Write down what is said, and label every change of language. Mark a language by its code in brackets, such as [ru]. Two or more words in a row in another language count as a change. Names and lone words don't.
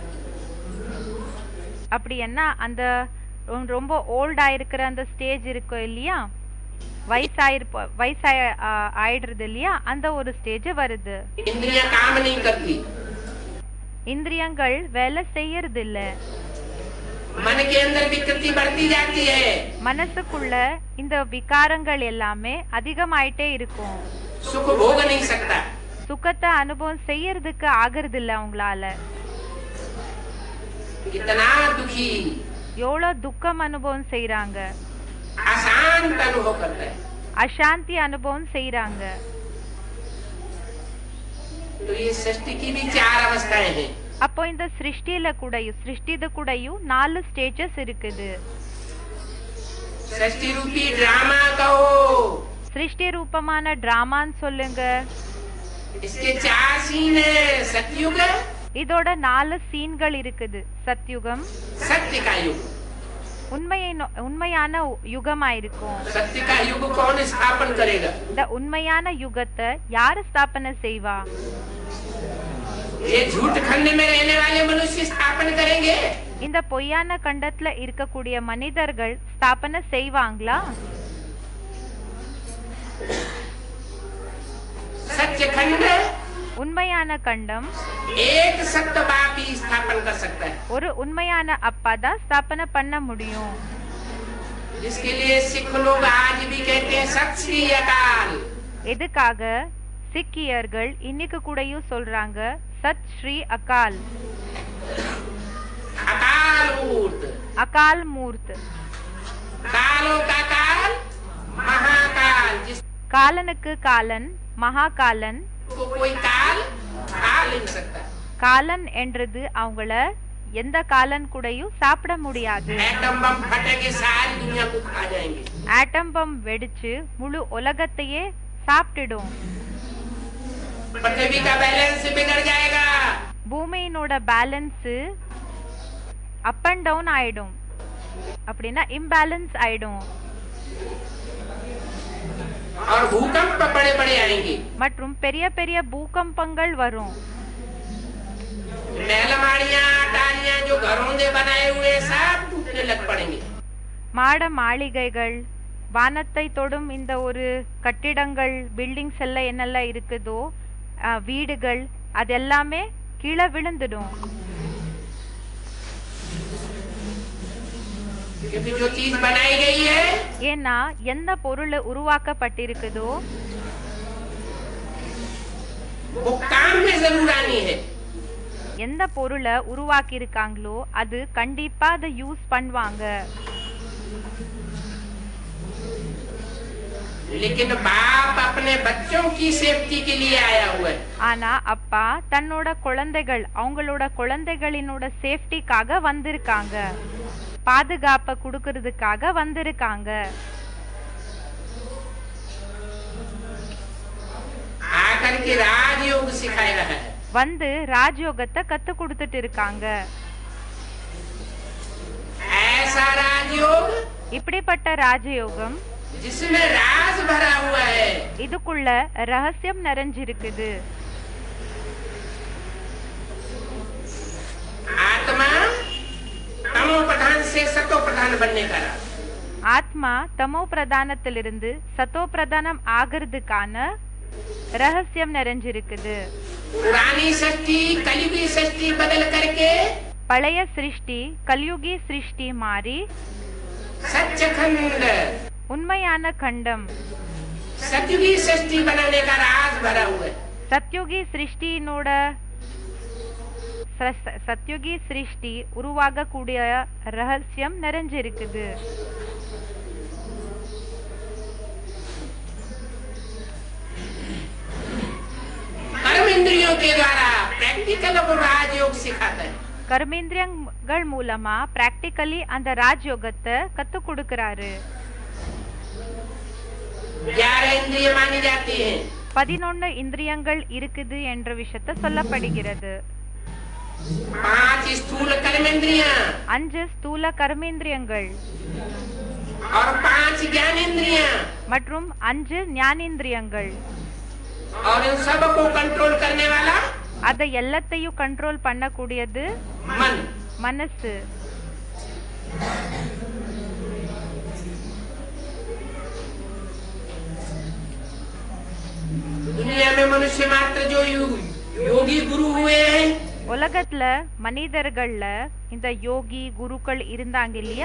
[ta] அப்படி என்ன அந்த ரொம்ப ஓல்டா இருக்கிற அந்த ஸ்டேஜ் இருக்கும் இல்லையா, ஆயிடுறது இல்லையா, அந்த ஒரு ஸ்டேஜ் வருது. [hi] इंद्रियां काम नहीं करती, [ta] இந்திரியங்கள் வேலை செய்யறது இல்ல, [hi] मन के अंदर विकृति बढ़ती जाती है, [ta] மனசுக்குள்ள இந்த விகாரங்கள் எல்லாமே அதிகமாயிட்டே இருக்கும். [hi] सुख भोग नहीं सकता, [ta] சுகத்தை அனுபவம் செய்யறதுக்கு ஆகிறது இல்ல அவங்களால. [hi] कितना दुखी, [ta] எவ்வளவு துக்கம் அனுபவம் செய்யறாங்க, [hi] अशांत अनुभव करता है। [ta] அசாந்தி அனுபவம் செய்யறாங்க. [hi] तो ये सृष्टि की भी चार अवस्थाएं हैं। [ta] அப்போ இந்த சிருஷ்டியில கூடயும் 4 ஸ்டேஜஸ் இருக்குது. [hi] सृष्टि रूपी ड्रामा कहो, [ta] சிருஷ்டி ரூபமான டிராமான்னு சொல்லுங்க. [hi] इसके चार सीन है। सतयुग, [ta] இதோட 4 சீன்கள் இருக்குது. சத்யுகம் [hi] सत्य का युग, [ta] உண்மையான யுகமா இருக்கும். [hi] सत्य का युग कौन स्थापन करेगा? [ta] இந்த உண்மையான யுகத்தை யாரு ஸ்தாபனை செய்வா? [hi] ये झूठ खंड में रहने वाले मनुष्य स्थापन करेंगे? [ta] இந்த பொய்யான கண்டத்துல இருக்கக்கூடிய மனிதர்கள் ஸ்தாபனை செய்வாங்களா? [hi] सत्य खंड, [ta] உண்மையான கண்டம் [hi] एक सत्य बाप ही स्थापन कर सकता है, [ta] ஒரு உண்மையான அப்பா தான் ஸ்தாபனை பண்ண முடியும். [hi] जिसके लिए सिख लोग आज भी कहते हैं [pa] ਸਤਿ ਸ੍ਰੀ ਅਕਾਲ। [ta] எதுக்காக சிக்கியர்கள் இன்னைக்கு கூடயும் சொல்றாங்க [pa] ਸਤਿ ਸ੍ਰੀ ਅਕਾਲ, [hi] अकाल मूर्त, [ta] அகால் மூர்த், [hi] कालों का काल, महाकाल, [ta] காலனுக்கு காலன், மகாகாலன். [hi] जिसको कोई काल काल नहीं सकता। [ta] காலன் என்றது அவங்கள எந்த காலன் கூடயும் சாப்பிட முடியாது. [hi] एटम बम फटेंगे सारी दुनिया को खा जाएंगे. [ta] ஆட்டம் பம் வெடிச்சு முழு உலகத்தையே சாப்பிட்டுடும். [hi] पृथ्वी का बैलेंस बिगड़ जाएगा. [ta] பூமியினோட பேலன்ஸ் [en] up and down [ta] ஆயிடும். அப்படின்னா இம்பேலன்ஸ் ஆயிடும். [hi] और भूकंप बड़े-बड़े आएंगे. [ta] மற்றும் பெரிய பெரிய பூகம்பங்கள் வரும். [hi] महलमाड़ियां अटारियां जो घरों से बनाए हुए सब टूटने लग पड़ेंगे. [ta] மாட மாளிகைகள், வானத்தை தொடும் இந்த ஒரு கட்டிடங்கள், பில்டிங்ஸ் எல்லாம் என்னெல்லாம் இருக்குதோ, வீடுகள், அது எல்லாமே கீழே விழுந்துடும். [hi] जो चीज बनाई गई है, [ta] ஏன்னா எந்த பொருள் உருவாக்கப்பட்டிருக்குதோ [hi] वो काम में जरूर आनी है. [ta] எந்த பொருளை உருவாக்கி இருக்காங்களோ அது கண்டிப்பா அதை யூஸ் பண்ணுவாங்க. [hi] लेकिन बाप अपने बच्चों की सेफ्टी के लिए आया हुआ है. [ta] ஆனா அப்பா தன்னோட குழந்தைகள், அவங்களோட குழந்தைகளினோட சேஃப்டிக்காக வந்திருக்காங்க, பாதுகாப்பை கொடுக்கறதுக்காக வந்திருக்காங்க. [hi] आकर के राजयोग सिखाया है. [ta] வந்து ராஜயோகத்தை கத்து கொடுத்துட்டு இருக்காங்க. [hi] ऐसा राजयोग [ta] இப்படிப்பட்ட ராஜயோகம் [hi] जिसमें राज भरा हुआ है. [ta] இதுக்குள்ள ரகசியம் நிறைஞ்சிருக்குது. [hi] आत्मा तमो प्रधान से सतो प्रधान बनने का राज. [ta] ஆத்மா தமோ பிரதானத்திலிருந்து சத்தோ பிரதானம் ஆகிறதுக்கான ரகசியம் நிறைஞ்சிருக்குது. [hi] पुरानी सृष्टि कलयुगी सृष्टि बदल करके [ta] பழைய சிருஷ்டி கலியுகி சிருஷ்டி மாறி [hi] सच्चखंड [ta] உண்மையான கண்டம் [hi] सतयुगी सृष्टि बनाने का राज भरा हुआ है. [ta] சத்யுகி சிருஷ்டியினோட சத்யுகி சிருஷ்டி உருவாக கூடிய ரகசியம் நிறைஞ்சிருக்குது. [hi] कर्म इंद्रियों के द्वारा प्रैक्टिकल वो राजयोग सिखाता है. [ta] கர்மேந்திரியங்கள் மூலமா பிராக்டிக்கலி அந்த ராஜயோகத்தை கத்து கொடுக்கறாரு. [hi] 11 इंद्रिय मानी जाती हैं. [ta] 11 இந்திரியங்கள் இருக்குது என்ற விஷயத்தை சொல்லப்படுகிறது. [hi] 5 स्थूल कर्मेंद्रियां [ta] 5 ஸ்தூல கர்மேந்திரியங்கள் [hi] और 5 ज्ञानेंद्रियां [ta] மற்றும் 5 ஞானேந்திரியங்கள். [hi] और इन सब को कंट्रोल करने वाला [ta] அதை எல்லாத்தையும் கண்ட்ரோல் பண்ணக்கூடியது [hi] मन. [ta] மனசு. [hi] दुनिया में मनुष्य मात्र जो योगी गुरु हुए हैं, [ta] உலகத்துல மனிதர்கள்ல இந்த யோகி குருக்கள் இருந்தாங்க இல்லையா,